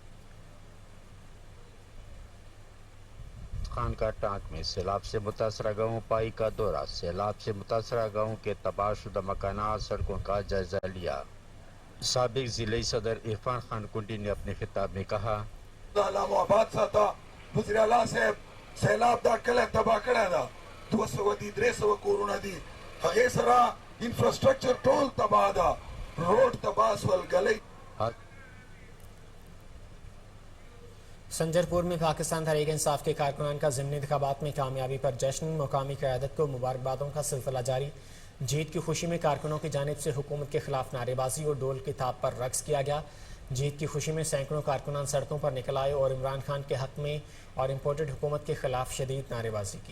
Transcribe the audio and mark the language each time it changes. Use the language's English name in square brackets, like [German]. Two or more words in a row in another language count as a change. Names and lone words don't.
[Urdu] خان کا ٹانک میں سیلاب سے متاثرہ گاؤں پائی کا دورہ، سیلاب سے متاثرہ گاؤں کے تباہ شدہ مکانات سڑکوں کا جائزہ لیا۔ سابق ضلعی صدر عرفان خان کنڈی نے اپنے خطاب میں کہا، [Pashto] وزیر اعلیٰ صاحب سیلاب دا کله تباہ کړی دا 200 دي 300 کورونه دي، هغې سره انفراسټرکچر ټول تباہ ده، روډ تباہ سول ګلۍ۔ [Urdu] سنجر پور میں پاکستان تحریک انصاف کے کارکنان کا ضمنی انتخابات میں کامیابی پر جشن، مقامی قیادت کو مبارکبادوں کا سلسلہ جاری۔ جیت کی خوشی میں کارکنوں کی جانب سے حکومت کے خلاف نعرے بازی اور ڈول کی تھاپ پر رقص کیا گیا۔ جیت کی خوشی میں سینکڑوں کارکنان سڑکوں پر نکل آئے اور عمران خان کے حق میں اور امپورٹڈ حکومت کے خلاف شدید نعرے بازی کی۔